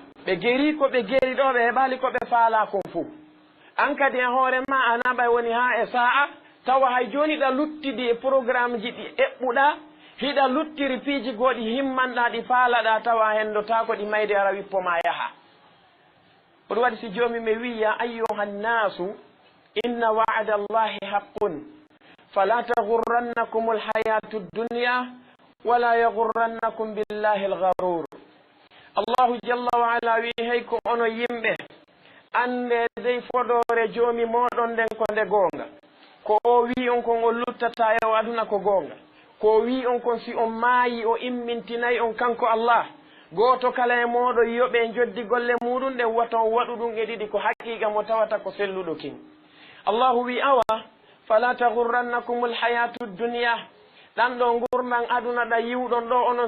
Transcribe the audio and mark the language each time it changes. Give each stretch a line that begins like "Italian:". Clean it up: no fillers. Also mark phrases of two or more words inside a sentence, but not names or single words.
Fula: ɓe geri ko ɓe geri ɗo ɓe heɓali ko ɓe faala kon fuu an kadi e hoore ma a naɓay woni ha e sa'a tawa hay joni ɗa luttidi e programme ji ɗi eɓɓuɗa hiɗa luttiri piiji goɗi himmanɗa ɗi faalaɗa tawa hendota ko ɗi mayde ara wippoma yaha oɗum waɗi si joomi mi wiya
Arabic: يا أيها الناس إن وعد الله حق فلا تغرنكم الحياة الدنيا ولا يغرنكم بالله الغرور الله جل وعلا
Fula: wi hey ko ono yimɓe ande dey fodore joomi moɗon nden ko nde goonga ko o wi on kon o luttata e o aduna ko goonga ko wi on kon si on maayi o immintinayi on kanko Allah goto kala e moɗo yoɓe joddi golle muɗum ɗe wata on waɗu ɗum e ɗiɗi ko haqiqa mo tawata ko selluɗo kin allahu wi awa
Arabic: فلا تغرنكم الحياة الدنيا
Fula: ɗan ɗo gurdan aduna ɗa yiwɗon ɗo onon